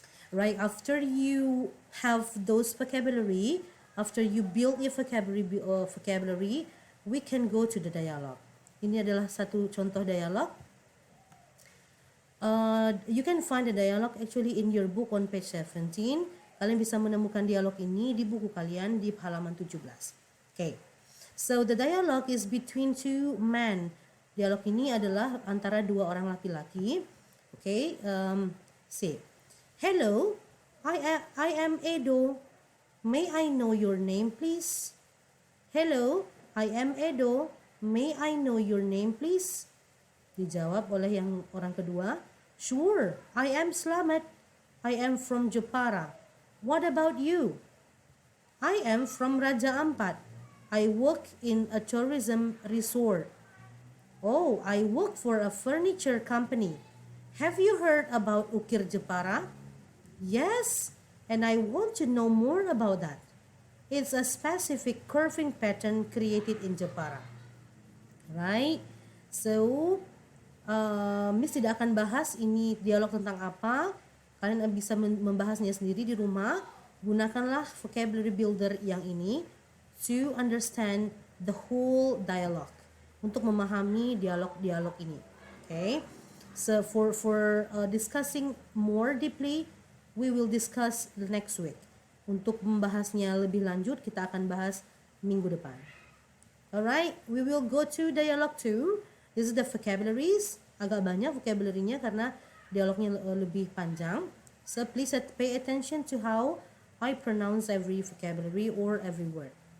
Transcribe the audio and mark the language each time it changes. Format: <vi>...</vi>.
<en>Right, after you have those vocabulary, after you build your vocabulary, we can go to the dialogue.</en> <id>Ini adalah satu contoh dialog.</id> <en>You can find the dialogue actually in your book on page 17.</en> <id>Kalian bisa menemukan dialog ini di buku kalian di halaman 17. Okay.</id> <en>So the dialogue is between two men.</en> <id>Dialog ini adalah antara dua orang laki-laki.</id> <en>Okay. Say. Hello, I am Edo. May I know your name, please? Hello, I am Edo. May I know your name, please?</en> <id>Dijawab oleh yang orang kedua.</id> <en>Sure, I am Slamet. I am from Jepara. What about you? I am from Raja Ampat. I work in a tourism resort. Oh, I work for a furniture company. Have you heard about Ukir Jepara? Yes, and I want to know more about that. It's a specific curving pattern created in Jepara. Right?</en> <id>So, Miss tidak akan bahas ini dialog tentang apa. Kalian bisa membahasnya sendiri di rumah. Gunakanlah vocabulary builder yang ini</id> <en>to understand the whole dialogue.</en> <id>Untuk memahami dialog-dialog ini. Okay?</id> <en>So, for discussing more deeply, we will discuss the next week.</en> <id>Untuk membahasnya lebih lanjut, kita akan bahas minggu depan.</id> <en>Alright, we will go to dialogue 2. This is the vocabularies.</en> <id>Agak banyak vocabulary-nya karena dialognya lebih panjang.</id> <en>So please pay attention to how I pronounce every vocabulary or every word.</en>